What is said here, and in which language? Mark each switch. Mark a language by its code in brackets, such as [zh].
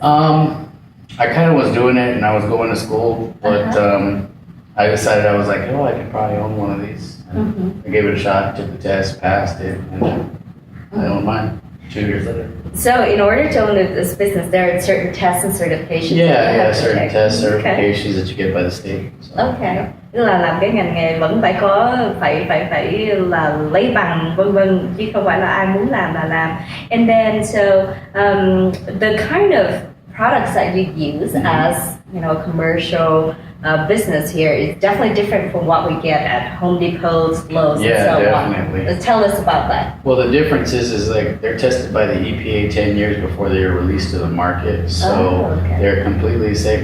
[en] I kind of was doing it, and I was going to school, but I decided I was like, oh, I could probably own one of these. And I gave it a shot, took the test, passed it, and I owned mine 2 years later. So in order to own this business, there are certain tests and certifications. Yeah, certain tests, certifications that you get by the state. So, okay. [vi] Tức là làm cái ngành nghề vẫn phải có phải là lấy bằng vân vân, chứ không phải là ai muốn làm là làm. [en] And then so the kind of products that you use as, you know, a commercial business here is definitely different from what we get at Home Depots, Lowe's, and so definitely. on. Tell us about that. Well, the difference is like they're tested by the EPA 10 years before they are released to the market, so they're completely safe.